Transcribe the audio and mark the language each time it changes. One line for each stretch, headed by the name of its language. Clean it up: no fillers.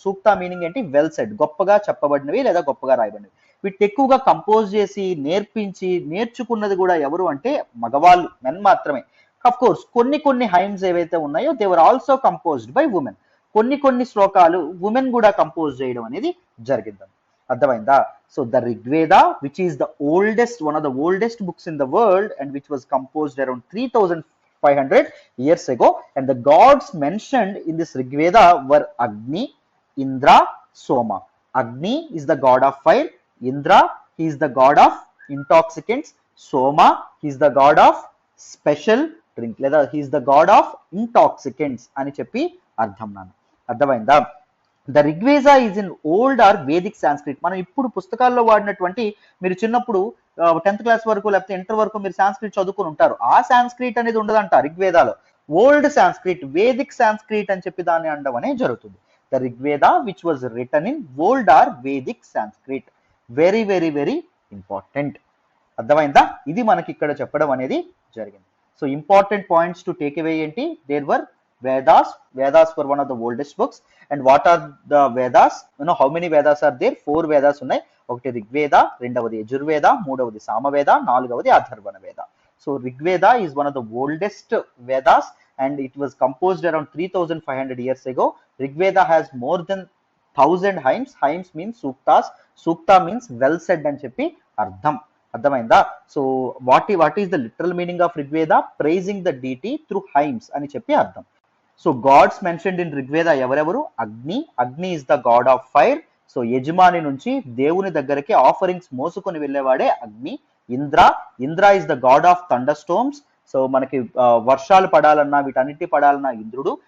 Telugu: సూక్త మీనింగ్ ఏంటి,
English: well said,
Telugu: గొప్పగా చెప్పబడినవి లేదా గొప్పగా రాయబడినవి. వీటిని ఎక్కువగా కంపోజ్ చేసి నేర్పించి నేర్చుకున్నది కూడా ఎవరు అంటే మగవాళ్ళు, మెన్ మాత్రమే.
English: of course
Telugu: కొన్ని హైమ్స్ ఏవైతే ఉన్నాయో
English: They were also composed by women.
Telugu: కొన్ని శ్లోకాలు ఉమెన్ కూడా కంపోజ్ చేయడం అనేది జరిగింది. అర్థమైందా?
English: So the Rigveda, which is the oldest, one of the oldest books in the world and which was composed around 3500 years ago, and the gods mentioned in this Rigveda were Agni, Indra, Soma. Agni is the god of fire, Indra, he is the god of intoxicants, Soma, he is the god of special drink, లేదా he is the god of intoxicants
Telugu: అని చెప్పి అర్థం. నాన్న అర్థమైందా?
English: The Rigveda is in old or Vedic Sanskrit.
Telugu: మనం ఇప్పుడు పుస్తకాల్లో వాడినటువంటి, మీరు చిన్నప్పుడు 10th క్లాస్ వరకు లేకపోతే ఇంటర్ వరకు మీరు సాంస్క్రిట్ చదువుకుని ఉంటారు. ఆ సాంస్క్రిట్ అనేది ఉండదంట రిగ్వేదాలో. ఓల్డ్ సాంస్క్రిట్, వేదిక్ సాంస్క్రిట్ అని చెప్పి దాన్ని అనడం అనేది జరుగుతుంది.
English: The Rigveda which was written in old or Vedic Sanskrit. Very very very important.
Telugu: అర్థమైందా? ఇది మనకి ఇక్కడ చెప్పడం అనేది జరిగింది.
English: So important points to take away ఏంటి, there were Vedas. Vedas were one of the oldest books. And what are the Vedas? You know how many Vedas are there?
Telugu: 4 Vedas ఉన్నాయి. ఒకటి రిగ్వేద, రెండవది యజుర్వేద, మూడవది సామవేద, నాలుగవది అథర్వణ వేద.
English: So Rigveda is one of the oldest Vedas and it was composed around 3500 years ago. Rigveda has more than 1000 hymns. Hymns means suktas. Sukta means well said
Telugu: అని చెప్పి అర్థం. అర్థమైందా?
English: So what is the literal meaning of Rigveda? Praising the deity through hymns
Telugu: అని చెప్పి అర్థం.
English: So gods mentioned in Rigveda ఎవరెవరు?
Telugu: అగ్ని,
English: Agni is the god of fire.
Telugu: So యజమాని నుంచి దేవుని దగ్గరికి ఆఫరింగ్స్ మోసుకొని వెళ్ళేవాడే అగ్ని. Indra,
English: Indra is the god of thunder storms.
Telugu: So మనకి వర్షాలు పడాలన్నా, వీటన్నిటి పడాలన్నా ఇంద్రుడు.